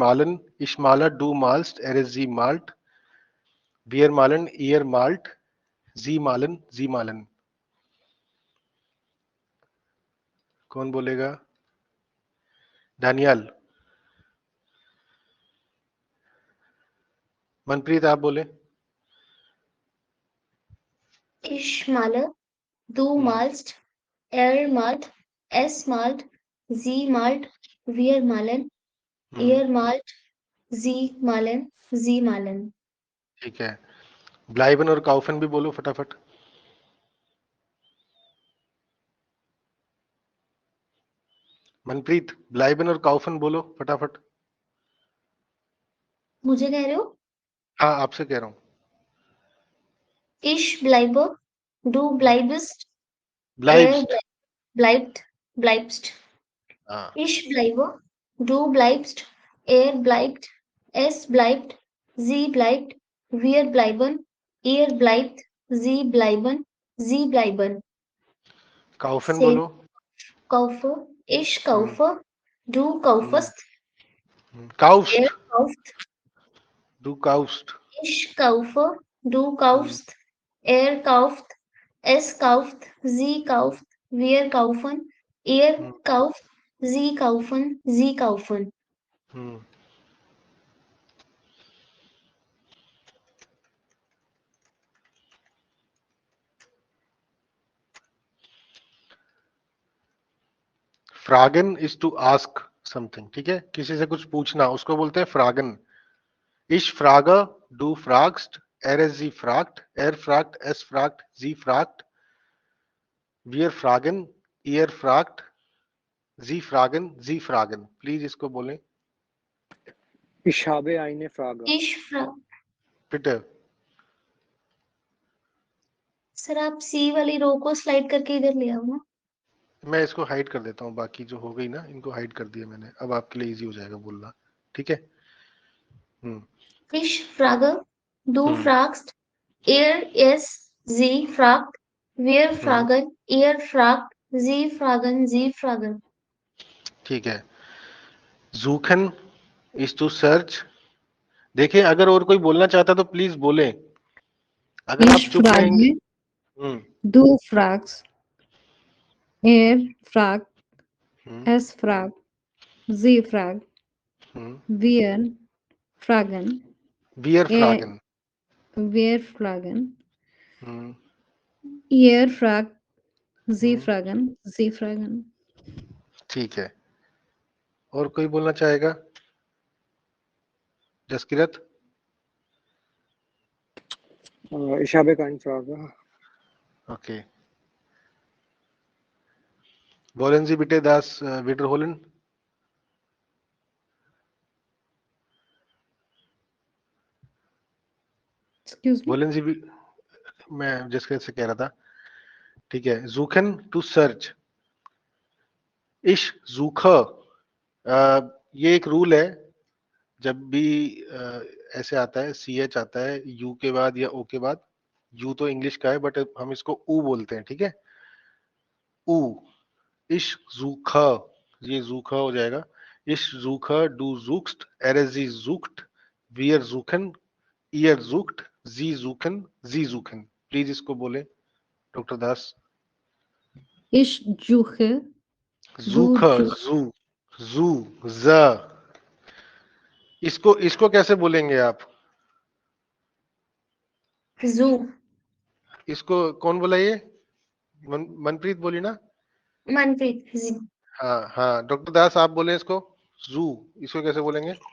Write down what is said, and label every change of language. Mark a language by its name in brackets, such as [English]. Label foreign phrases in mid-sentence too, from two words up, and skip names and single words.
[German] malen, ich male, du malst, er es sie malt, wir malen, ihr malt, sie malen, sie malen. [Hindi] कौन बोलेगा? दानियाल। मनप्रीत आप बोले। [German] Ich male, du malst, malt, es malt, sie malt, wir malen, ihr malt, sie malen, sie malen. [Hindi] ठीक है। ब्लाइबन और काउफन भी बोलो फटाफट। मनप्रीत, ब्लाइबन और काउफन बोलो फटाफट। मुझे कह रहे हो? हाँ, आपसे कह रहा हूँ। [German] Ich bleibe, du bleibst, ब्लाइब्स्ट। bleibt, bleibst. [Hindi] हाँ, [German] Ich bleibe, du bleibst, er bleibt, es bleibt, sie bleibt, wir bleiben, ihr bleibt, sie bleiben, sie bleiben. [Hindi] काउफन से बोलो. [German] kaufe, ich kaufe, du kaufst, काउस्ट. er kauft, Du kaufst. ich kaufe, du kaufst, er kauft, es kauft, sie kauft, wir kaufen, ihr kauft, sie kaufen, sie kaufen. [English] फ्रागन is to ask something. [Hindi] ठीक है, किसी से कुछ पूछना, उसको बोलते हैं फ्रागन. [German] ich frage, du fragst, er es sie fragt, er fragt, es fragt, sie fragt, wir fragen, ihr fragt, sie fragen, sie fragen. [Hindi] प्लीज इसको बोलें. [German] Ich habe eine Frage. Ich frage. बिटे. [Hindi] सर आप सी वाली रो को स्लाइड करके इधर ले आओ ना. मैं इसको हाइड कर देता हूँ, बाकी जो हो गई ना इनको हाइड कर दिया मैंने. अब आपके लिए इजी हो जाएगा बोलना. ठीक है. [German] Ich frage, du fragst, er es sie fragt, wir fragen, ihr fragt, sie fragen, sie fragen. [Hindi] ठीक है. [English] suchen is to search. [Hindi] देखिए, अगर और कोई बोलना चाहता तो प्लीज बोले. अगर आप [German] Ich [Hindi] चुप रहेंगे. [German] frage, du fragst, er fragt, es fragt, sie fragt, wir fragen, wir fragen, wir fragen, ihr fragt, sie fragen, sie fragen. [Hindi] ठीक है. और कोई बोलना चाहेगा? जसकिरत. [German] Ich habe keine Frage. Okay. Wollen Sie bitte das wiederholen? [English] Excuse me. [German] Wollen Sie [Hindi] मैं जसकिरत से कह रहा था. ठीक है. [English] suchen to search. [German] ich suche, [Hindi] ये एक रूल है. जब भी ऐसे आता है, ch आता है u के बाद या o के बाद. u तो इंग्लिश का है बट हम इसको u बोलते हैं. ठीक है. [German] u. ich suche, [Hindi] ये suche हो जाएगा. [German] ich suche, du suchst, er sie sucht, wir suchen, ihr sucht, sie suchen, sie suchen. [Hindi] प्लीज इसको बोले डॉक्टर दास. [German] Ich suche, suche, zu, z. [Hindi] इसको कैसे बोलेंगे आप? [German] Zu. [Hindi] इसको कौन बोला? ये मनप्रीत बोली ना. मनप्रीत. हाँ हाँ, डॉक्टर दास आप बोले इसको. जू, इसको कैसे बोलेंगे?